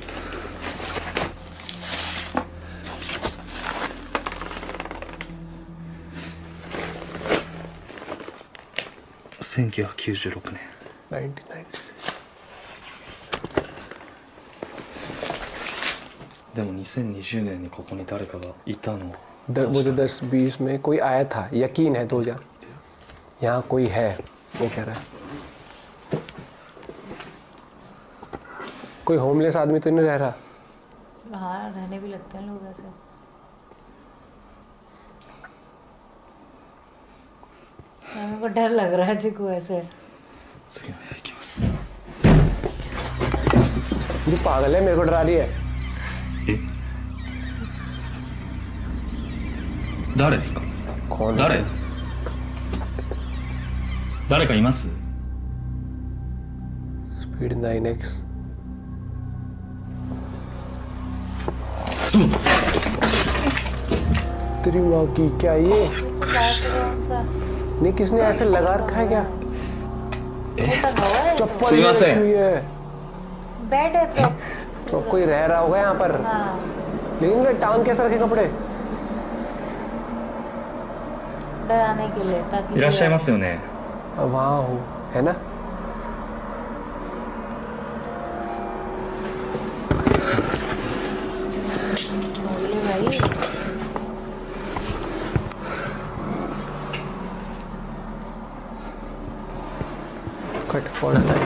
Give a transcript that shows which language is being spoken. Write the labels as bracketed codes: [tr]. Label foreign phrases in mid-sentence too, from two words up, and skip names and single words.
[ja] 1996 年 でも2020年にここに誰かがいたの。 [hi] मुझे 10-20 में कोई आया था, यकीन है 2000 यहाँ कोई है, वो कह रहा है। कोई होमलेस आदमी तो नहीं रह रहा। हाँ, रहने भी लगते हैं लोग ऐसे। मेरे को डर लग रहा है जी को ऐसे। ये पागल है, मेरे को डरा रही है। [ja] 誰ですか？ [hi] कौन? [ja] 誰かいます？ [hi] स्पीड 9x। तेरी माँ की क्या ये? नहीं, किसने ऐसे लगा रखा है क्या? चप्पल हुई है। बेड है तो कोई रह रहा होगा यहाँ पर। लेकिन टांग कैसे रखे कपड़े? डराने के लिए, ताकि [ja] いらっしゃいますよね。 [hi] वहाँ हो, है ना? भाई [en] cut fall time.